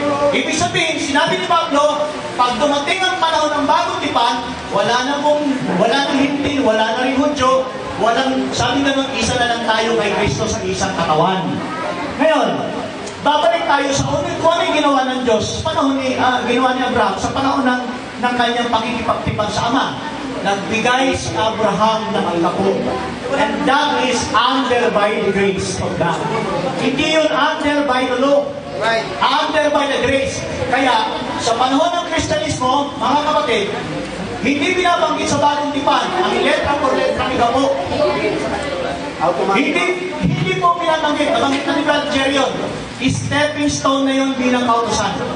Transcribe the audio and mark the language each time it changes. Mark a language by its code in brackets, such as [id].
[tl] Ibig sabihin, sinabi ni Pablo, pag dumating ang panahon ng bagong tipan, wala nang Hintil, wala na rin Hudyo, sabi nga nung isa na lang tayo kay Kristo sa isang katawan. Ngayon, babalik tayo sa kung ano yung ginawa ng Diyos, ginawa ni Abraham sa panahon ng kanyang pagkikipagtipan sa Ama. Nagbigay si Abraham ng ikapo. [en] And that is under by the grace of God. [tl] Hindi yun [en] under by the law. Right. Under by the grace. [tl] Kaya, sa panahon ng Kristyanismo, mga kapatid, hindi binabanggit sa bagong tipan ang letra por letra ng ikapo. Hindi po binabanggit. Nabanggit na ni Brad Jerry yun. Stepping stone na yun bilang kautusan.